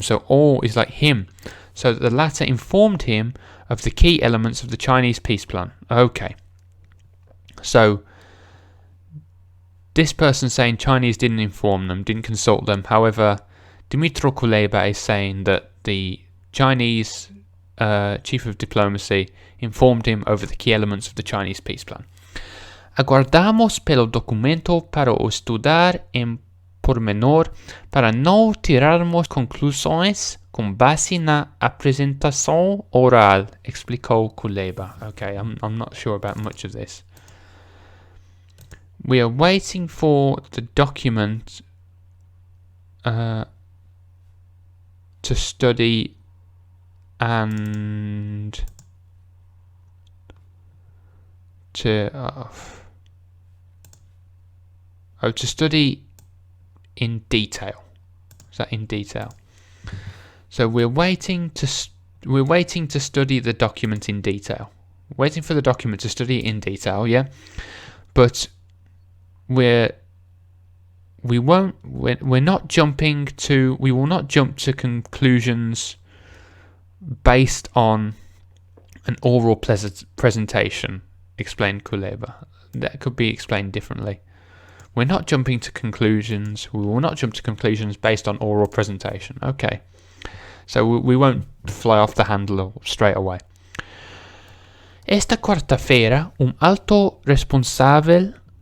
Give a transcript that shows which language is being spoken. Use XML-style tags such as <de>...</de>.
<en>So all is like him. So the latter informed him of the key elements of the Chinese peace plan. Okay. So... this person saying Chinese didn't inform them, didn't consult them. However, Dmytro Kuleba is saying that the Chinese chief of diplomacy informed him over the key elements of the Chinese peace plan.</en> <pt>Aguardamos pelo documento para o estudar em pormenor para não tirarmos conclusões com base na apresentação oral, explicou Kuleba.</pt> <en>Okay, I'm not sure about much of this. We are waiting for the document to study and to study in detail. Is that in detail? So we're waiting to study the document in detail. Waiting for the document to study it in detail, yeah. But we will not jump to conclusions based on an oral presentation, explained Kuleba. That could be explained differently. We're not jumping to conclusions. We will not jump to conclusions based on oral presentation. Okay. So we won't fly off the handle straight away.</en> <pt>Esta quarta-feira, alto responsável...</pt>